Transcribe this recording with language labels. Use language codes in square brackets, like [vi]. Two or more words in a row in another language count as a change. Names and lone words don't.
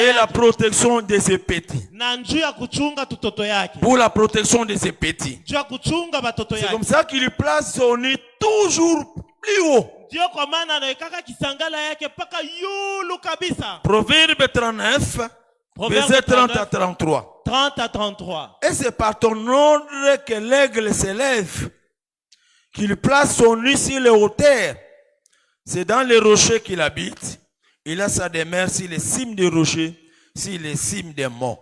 [fr] et la yake protection de ses petits. [sw] na njia kuchunga tutoto yake. [fr] Pour la protection de ses petits. [sw] Njia kuchunga batoto [fr] C'est [sw] yake. [fr] comme ça qu'il place son nid toujours plus haut. [sw] Ndio kwa maana anawekaka kisangala yake paka yulu kabisa. [fr] Proverbe 39, verset 30 à 33. 30 à 33. Et c'est par ton ordre que l'aigle s'élève, qu'il place son nid sur les hauteurs. C'est dans les rochers qu'il habite. Il a sa demeure sur les cimes des rochers, sur les cimes des monts.